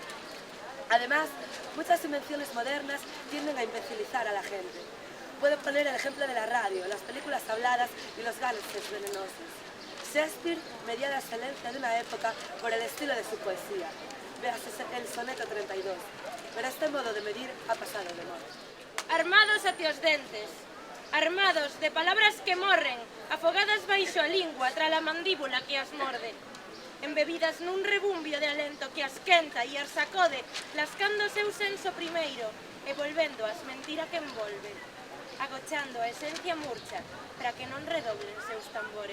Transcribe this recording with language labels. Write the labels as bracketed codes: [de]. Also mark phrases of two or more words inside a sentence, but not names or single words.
[es] Además, muchas invenciones modernas tienden a imbecilizar a la gente. Puedo poner el ejemplo de la radio, las películas habladas y los gases venenosos. Shakespeare medía la excelencia de una época por el estilo de su poesía. Véase el soneto 32. Pero este modo de medir ha pasado de moda. [gl] Armados até os dentes, armados de palabras que morren, afogadas baixo a lingua tra a mandíbula que as morde, embebidas nun rebumbio de alento que as quenta e as sacode, lascando o seu senso primeiro e volvendo as mentira que envolve, agochando a esencia murcha para que non redoblen seus tambores.